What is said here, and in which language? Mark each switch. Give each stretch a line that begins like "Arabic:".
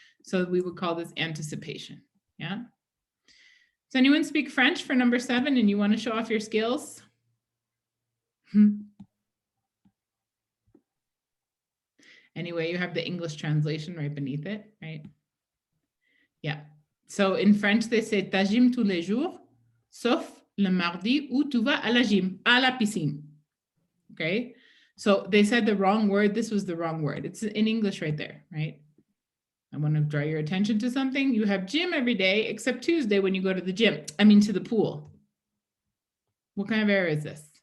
English: So we would call this anticipation, yeah? Does anyone speak French for number 7 and you want to show off your skills? Anyway, you have the English translation right beneath it, right? Yeah. So in French, they say
French: ta gym tous les jours, sauf le mardi où tu vas à la gym, à la piscine.
English: Okay. So they said the wrong word. This was the wrong word. It's in English right there, right? I want to draw your attention to something. You have gym every day except Tuesday when you go to the gym. To the pool. What kind of error is this?